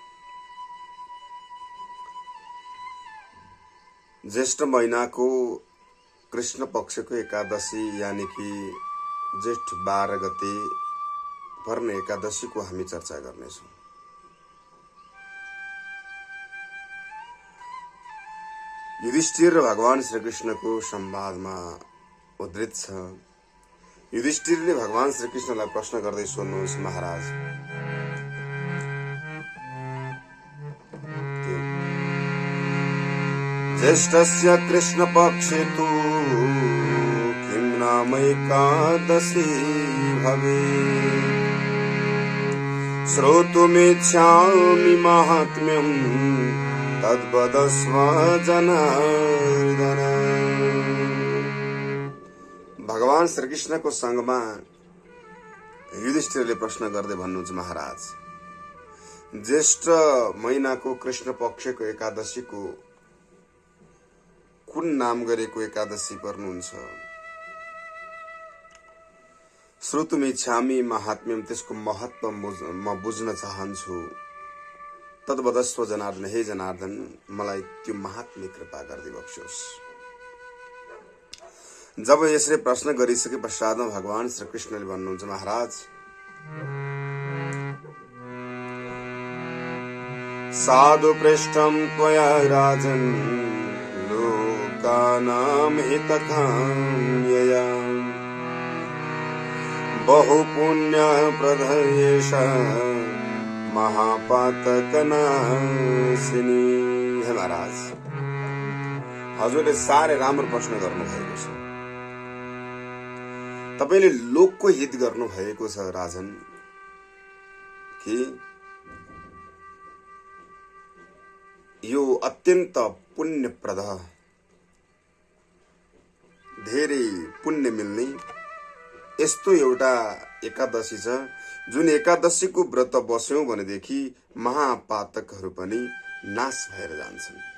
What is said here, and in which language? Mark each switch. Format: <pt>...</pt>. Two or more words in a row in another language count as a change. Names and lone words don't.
<ne>ज्येष्ठ महिनाको कृष्ण पक्षको एकादशी यानी कि जेठ 12 गते पर्ने एकादशीको हामी चर्चा गर्नेछौं। युधिष्ठिर र भगवान श्रीकृष्णको संवादमा उद्धृत छ। युधिष्ठिरले भगवान श्रीकृष्णलाई प्रश्न गर्दै सोध्नुहुन्छ,</ne> <sa>महाराज ज्येष्ठस्य कृष्ण पक्षे तु किं नाम एकादशी भवेत्, श्रोतुमिच्छामि माहात्म्यम् तद्वदस्व जनार्दन।</sa> <ne>भगवान श्रीकृष्णको संगमा युधिष्ठिरले प्रश्न गर्दै भन्नुहुन्छ, महाराज ज्येष्ठ महिनाको कृष्ण पक्षको एकादशीको कुन नाम गरेको एकादशी पर्नुहुन्छ?</ne> <sa>श्रोतुमिच्छामि माहात्म्यम,</sa> <ne>त्यसको महत्व म बुझ्न चाहन्छु।</ne> <sa>तद्वदस्व जनार्दन,</sa> <ne>हे जनार्दन मलाई त्यो महात्म्य कृपा गर्दै बक्सोस्। जब यसले प्रश्न गरिसके पश्चातमा भगवान श्रीकृष्णले भन्नुहुन्छ,</ne> <sa>महाराज साधु पृष्ठम त्वया राजन् लोकानां हितकाम्यया बहु पुण्य प्रदयेश महापातक नासिनी।</sa> <ne>हे महाराज, हजुरले साह्रै राम्रो प्रश्न गर्नु भएको छ। तपाईले लोकको हित गर्नु भएको छ राजन, कि यो अत्यन्त पुण्यप्रद, धेरै पुण्य मिल्ने यस्तो एउटा एकादशी छ जुन एकादशीको व्रत बस्यौं भनेदेखि महापातकहरू पनि नाश भएर जान्छन्।</ne>